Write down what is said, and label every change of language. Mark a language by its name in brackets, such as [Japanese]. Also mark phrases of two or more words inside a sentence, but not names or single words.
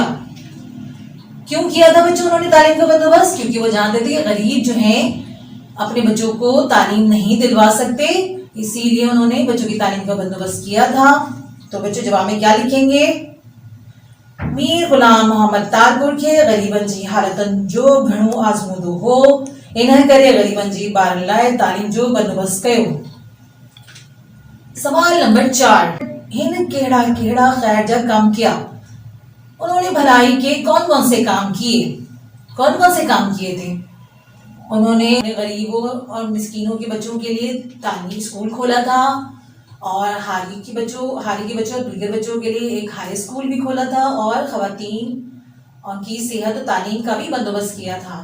[Urdu] کیوں کیا تھا بچوں انہوں نے تعلیم کا بندوبست؟ کیونکہ وہ جانتے تھے کہ غریب جو ہیں اپنے بچوں کو تعلیم نہیں دلوا سکتے، اسی لیے انہوں نے بچوں کی تعلیم کا بندوبست کیا تھا۔ تو بچوں جواب میں کیا لکھیں گے؟ [Sindhi] میر غلام محمد تالپور کے غریبن جی حالتن جو گھنو آزمودو ہو انہیں کرے غریبن جی بارن لائے تعلیم جو بندوبست کیو۔ سوال نمبر 4، ہن کیڑا کیڑا خیر جا کام کیا؟ [Urdu] انہوں نے بھلائی کے کون کون سے کام کیے؟ کون کون سے کام کیے تھے؟ انہوں نے غریبوں اور مسکینوں کے بچوں کے لیے تعلیمی اسکول کھولا تھا اور حالی کے بچوں اور دیگر بچوں کے لیے ایک ہائی اسکول بھی کھولا تھا اور خواتین کی صحت و تعلیم کا بھی بندوبست کیا تھا۔